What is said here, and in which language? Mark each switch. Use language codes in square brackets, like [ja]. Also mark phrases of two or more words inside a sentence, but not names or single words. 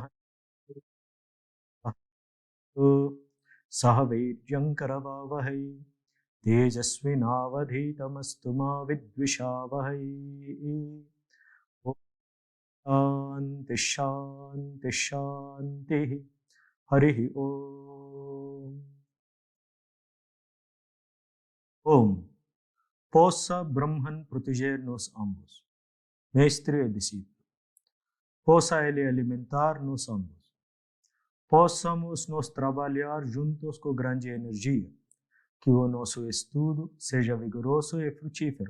[sa] Sahaviryankaravavahai Tejasvinavadhitamastu ma vidvishavahai Om Shanti Shanti Harihi Om Om [pt] Possa Brahman proteger-nos ambos, mestre e discípulo. Possa Ele alimentar-nos ambos. Possamos nos trabalhar juntos com grande energia. Que o nosso estudo seja vigoroso e frutífero.